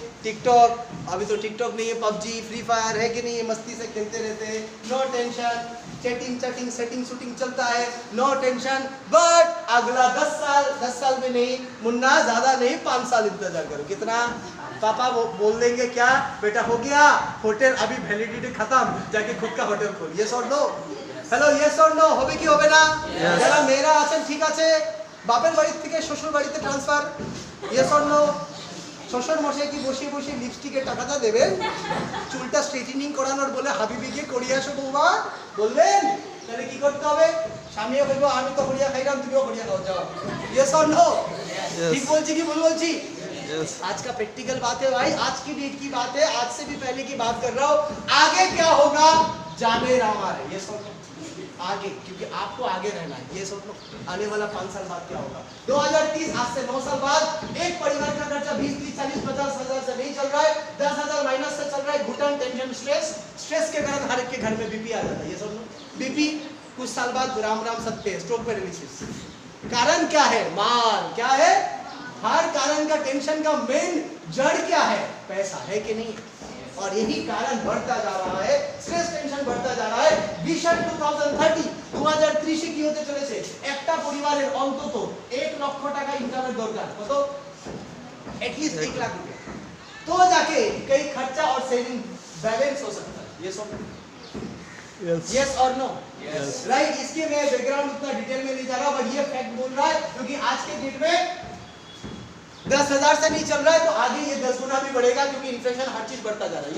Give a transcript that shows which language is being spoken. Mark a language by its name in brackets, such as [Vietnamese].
[Hindi] TikTok, अभी तो TikTok नहीं है, पबजी, फ्री फायर है कि नहीं है, मस्ती से खेलते रहते हैं, नो टेंशन, चैटिंग, सेटिंग चलता है, नो टेंशन। बट अगला 10 साल में नहीं मुन्ना, ज्यादा नहीं, 5 साल इंतजार करो। कितना? पापा वो बोल देंगे क्या? बेटा हो गया होटल, अभी वैलिडिटी खत्म, जाके खुद का होटल खोल। यस और नो? हेलो, यस और नो? [Bangla] হবে কি হবে না? যারা মেয়েরা আছেন ঠিক আছে, বাপের বাড়ি থেকে শ্বশুর বাড়িতে ট্রান্সফার ইয়েস অর নো? শ্বশুর মশাই কি বসে বসে লিপস্টিকের টাকাটা দেবেন? চুলটা স্ট্রেটেনিং করানোর বলে হাবিবিকে করিয়ে আসো বৌমা বলবেন? তাহলে কি করতে হবে? স্বামীও বলবো আমি তো হরিয়া খাইলাম, তুমিও হরিয়া খাও, যাও। Yes or no? ঠিক বলছি কি ভুল বলছি? [Hindi] आज का प्रैक्टिकल बात है भाई, आज की डेट की बात है, आज से भी पहले की बात कर रहा हूँ। आगे क्या होगा जाने रहा है, ये सब आगे, क्योंकि आपको आगे रहना है। ये सब आने वाला 5 साल बाद क्या होगा? 2030, आज से 9 साल बाद एक परिवार का खर्चा 20, 30, 40, 50 हजार से नहीं चल रहा है, 10,000 माइनस से चल रहा है। घुटन, टेंशन, स्ट्रेस के कारण हर एक के घर में बीपी आ जाता है। ये सब बीपी कुछ साल बाद राम राम सत्य, स्ट्रोक पैरालिसिस। कारण क्या है? माल। क्या है? हर कारण का टेंशन का मेन जड़ क्या है? पैसा है कि नहीं? और यही कारण बढ़ता जा रहा है, स्ट्रेस टेंशन बढ़ता जा रहा है। [Bangla] विजन 2030 2030 কি হতে চলেছে? একটা পরিবারের অন্তত 1 লক্ষ টাকা ইনকামের দরকার। কত? [Hindi] एटलीस्ट 1 लाख रुपया, तो जाके कई खर्चा और सेविंग बैलेंस हो सकता है। ये सब यस और नो? राइट। इसके मैं बैकग्राउंड उतना डिटेल में नहीं जा रहा, बट ये फैक्ट बोल रहा है क्योंकि आज के डेट में 10,000 से नहीं चल रहा है, तो आगे ये 10 गुना भी बढ़ेगा, क्योंकि इन्फ्लेशन हर चीज बढ़ता जा रहा है।